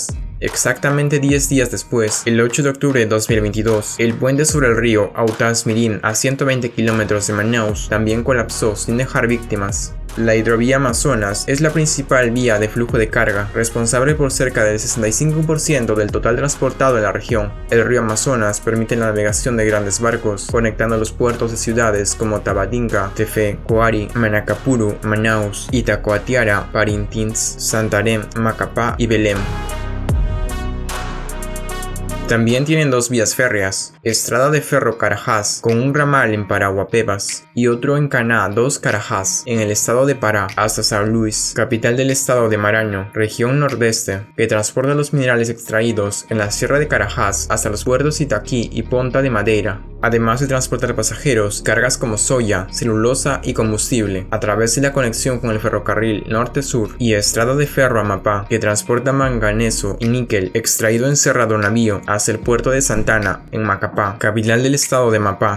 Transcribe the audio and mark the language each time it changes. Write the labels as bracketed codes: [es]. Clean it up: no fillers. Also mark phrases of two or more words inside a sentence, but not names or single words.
[es] Exactamente 10 días después, el 8 de octubre de 2022, el puente sobre el río Autaz Mirim, a 120 kilómetros de Manaus, también colapsó sin dejar víctimas. La hidrovía Amazonas es la principal vía de flujo de carga, responsable por cerca del 65% del total transportado en la región. El río Amazonas permite la navegación de grandes barcos, conectando los puertos de ciudades como Tabatinga, Tefé, Coari, Manacapuru, Manaus, Itacoatiara, Parintins, Santarém, Macapá y Belém. También tienen dos vías férreas, Estrada de Ferro Carajás, con un ramal en Paraguapebas y otro en Caná 2 Carajás, en el estado de Pará, hasta São Luís, capital del estado de Maranhão, región nordeste, que transporta los minerales extraídos en la Sierra de Carajás hasta los puertos Itaquí y Ponta de Madeira, además de transportar pasajeros, cargas como soya, celulosa y combustible, a través de la conexión con el ferrocarril norte-sur y Estrada de Ferro Amapá, que transporta manganeso y níquel extraído en Cerrado Navío hacia el puerto de Santana, en Macapá, capital del estado de Amapá.